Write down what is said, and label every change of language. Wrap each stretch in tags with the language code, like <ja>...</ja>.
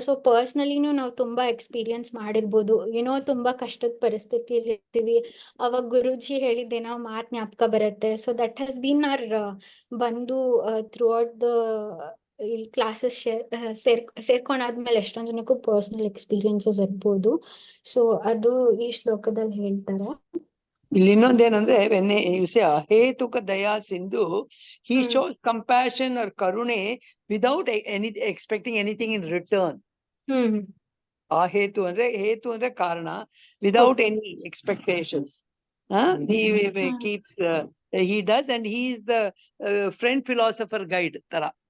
<kn>So ಪರ್ಸ್ನಲಿನೂ ನಾವು ತುಂಬಾ experience ಮಾಡಿರ್ಬೋದು. ಏನೋ ತುಂಬಾ ಕಷ್ಟದ ಪರಿಸ್ಥಿತಿಯಲ್ಲಿ ಇರ್ತೀವಿ, ಅವಾಗ ಗುರುಜಿ ಹೇಳಿದ್ದೇನೋ ಮಾತ್ ಜ್ಞಾಪಕ ಬರುತ್ತೆ.</kn> <en>So that has been our ಬಂಧು throughout the classes.</en> <kn>ಸೇರ್ಕೊಂಡಾದ್ಮೇಲೆ ಎಷ್ಟೊಂದ್ ಜನಕ್ಕೂ ಪರ್ಸನಲ್ ಎಕ್ಸ್ಪೀರಿಯನ್ಸಸ್ ಇರ್ಬೋದು. ಸೊ ಅದು ಈ ಶ್ಲೋಕದಲ್ಲಿ ಹೇಳ್ತಾರೆ. ಇಲ್ಲಿ ಇನ್ನೊಂದೇನಂದ್ರೆ,</kn> <en>when you say ಅಹೇತುಕ ದಯಾ ಸಿಂಧು, he shows compassion or karune without expecting anything in return.</en> <kn>ಹೇತು ಅಂದ್ರೆ ಕಾರಣ,</kn> <en>without any expectations. He keeps he does, and he is the friend, philosopher, guide ತರ.</en>